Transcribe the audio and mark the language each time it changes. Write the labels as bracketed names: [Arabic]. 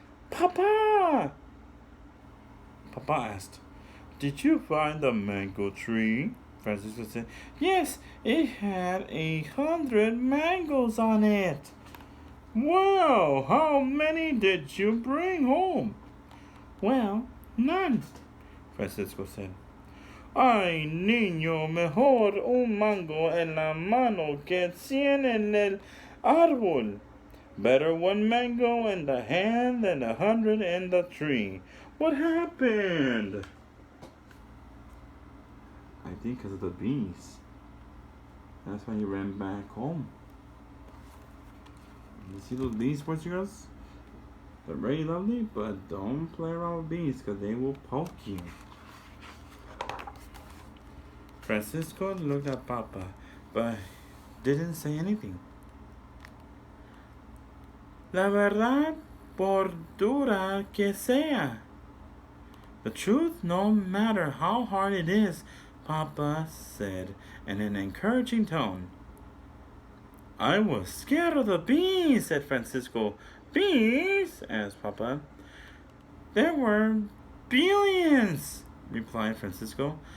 [English] Papa! Papa asked, "Did you find the mango tree?" Francisco said, "Yes, it had 100 mangoes on it." "Wow, how many did you bring home?" "Well, none," Francisco said. [Spanish] "Ay, niño, mejor un mango en la mano que 100 en el árbol. [English] Better one mango in the hand than 100 in the tree. What happened?" "I think because of the bees. That's why he ran back home." You see those bees, boys and girls? They're very lovely, but don't play around with bees because they will poke you. Francisco looked at Papa, but didn't say anything. [Spanish] "La verdad, por dura que sea." [English] "The truth, no matter how hard it is," Papa said in an encouraging tone. "I was scared of the bees," said Francisco. "Bees?" asked Papa. "There were billions," replied Francisco.